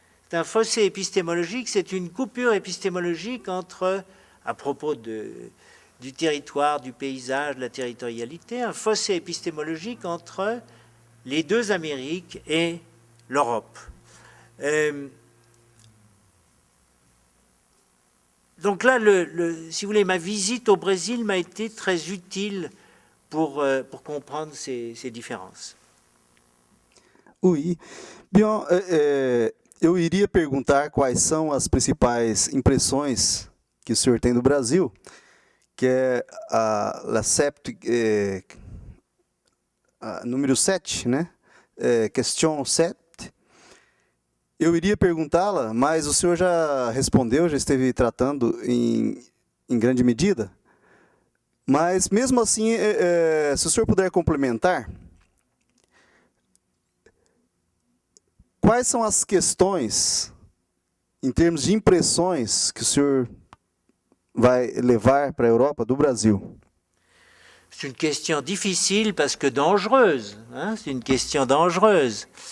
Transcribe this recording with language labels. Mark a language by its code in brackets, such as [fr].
[fr] C'est un fossé épistémologique, c'est une coupure épistémologique entre, à propos du territoire, du paysage, de la territorialité, un fossé épistémologique entre les deux Amériques et l'Europe. Donc là, si vous voulez, ma visite au Brésil m'a été très utile pour comprendre ces différences. Oui. [pt] Bien, eu iria perguntar quais são as principais impressões que o senhor tem do Brasil, que é a CEPT, número 7, né? Question 7. Eu iria perguntá-la, mas o senhor já respondeu, já esteve tratando em grande medida. Mas, mesmo assim, se o senhor puder complementar, quais são as questões, em termos de impressões, que o senhor vai levar para a Europa do Brasil? [fr] C'est une question difficile parce que dangereuse. Hein, c'est une question dangereuse.